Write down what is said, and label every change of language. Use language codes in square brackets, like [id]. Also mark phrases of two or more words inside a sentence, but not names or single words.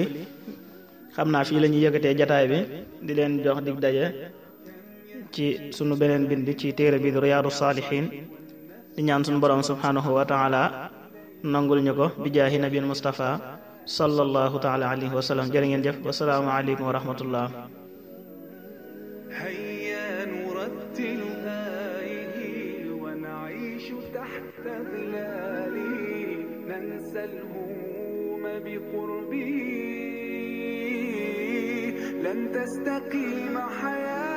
[wo] xam naa fii la ñuy yëkkatee jataay bi di leen jox dig daje ci sunu beneen bind ci téere bi di Riyaadu Saalihiin, di ñaan suñu borom [ar] سبحانه وتعالى [wo] nangul ñu ko [ar] بجاه النبي المصطفى صلى الله تعالى عليه وسلم. [wo] jërë ngeen jëf, [ar] والسلام عليكم ورحمة الله. هيا نرتل آيه ونعيش تحت ظلاله، ننسى الهموم بقربه، لن تستقيم حياة